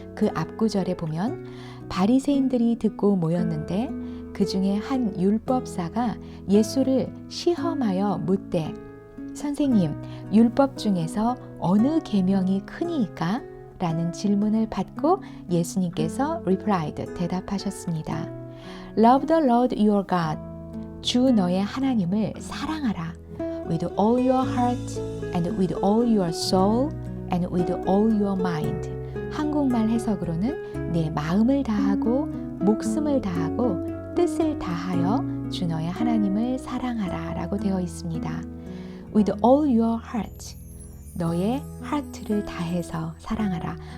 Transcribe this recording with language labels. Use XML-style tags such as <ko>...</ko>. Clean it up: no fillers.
<ko>그 앞구절에 보면 바리새인들이 듣고 모였는데 그 중에 한 율법사가 예수를 시험하여 묻되 선생님, 율법 중에서 어느 계명이 크니까? 라는 질문을 받고 예수님께서 replied, 대답하셨습니다.</ko> <en>Love the Lord your God.</en> <ko>주 너의 하나님을 사랑하라.</ko> <en>With all your heart and with all your soul and with all your mind.</en> <ko>한국말 해석으로는 내 마음을 다하고 목숨을 다하고 뜻을 다하여 주 너의 하나님을 사랑하라 라고 되어 있습니다.</ko> <en>With all your heart.</en> <ko>너의 heart를 다해서 사랑하라.</ko>